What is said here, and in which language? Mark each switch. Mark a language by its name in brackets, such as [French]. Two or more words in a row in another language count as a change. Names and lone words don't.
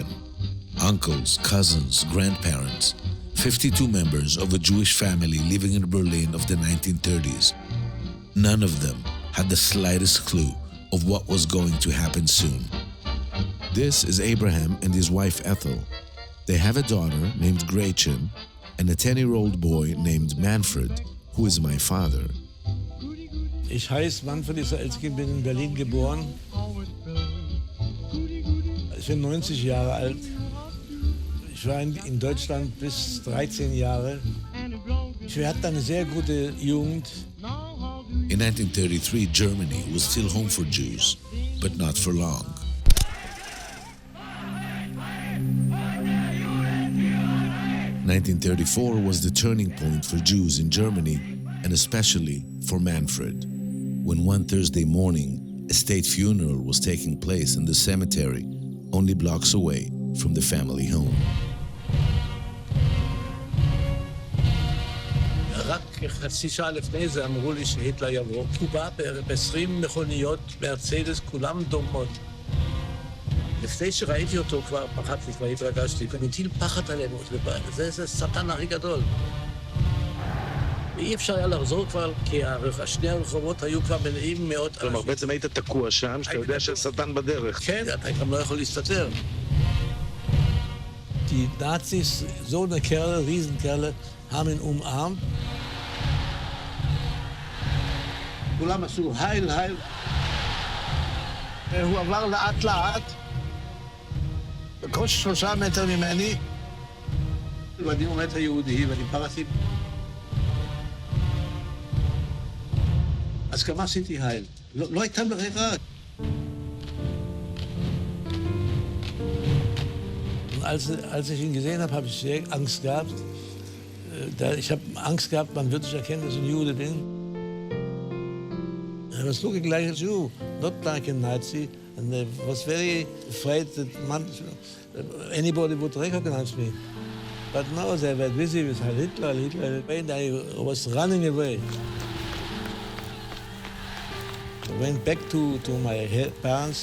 [English] Uncles, cousins, grandparents, 52 members of a Jewish family living in Berlin of the 1930s. None of them had the slightest clue of what was going to happen soon. This is Abraham and his wife Ethel. They have a daughter named Gretchen and a 10-year-old boy named Manfred, who is my father. [German] Ich heiße Manfred Israelski, bin in Berlin geboren. Ich bin 90 Jahre alt. Ich war in Deutschland bis 13 Jahre. Ich hatte eine sehr gute Jugend. [English] In 1933, Germany was still home for Jews, but not for long. 1934 was the turning point for Jews in Germany, and especially for Manfred, when one Thursday morning, a state funeral was taking place in the cemetery only blocks away from the family home. [Hebrew] רק חצי שעה לפני זה אמרו לי שהיטלר יבוא. הוא בא ב-20 מכוניות, מרצדס, כולם דומות. לפני שראיתי אותו כבר פחדתי, כבר התרגשתי, ונטיל פחד עלינו, זה שטן הכי גדול. ואי אפשר היה לחזור כבר, כי שני הרחובות היו כבר מלאים מאוד אנשים. כלומר, בעצם היית תקוע שם, שאתה יודע שהשטן בדרך. כן, אתה גם לא יכול להסתתר. [German] Die Nazis, so eine Kerle, Riesenkerle, haben ihn umarmt. [Hebrew] כולם עשו הייל, הייל. הוא עבר לאט לאט, בקושי 3 מטר ממני. ואני עומד היהודי, ואני פרעתי. אז גם עשיתי הייל. לא הייתה ברירה. [German] Als ich ihn gesehen habe, habe ich sehr Angst gehabt. Ich habe Angst gehabt, man wird nicht erkennen, dass ich ein Jude bin. [English] I was looking like a Jew, not like a Nazi, and I was very afraid that anybody would recognize me. But no, they were busy with Hitler, and I was running away. I went back to my parents.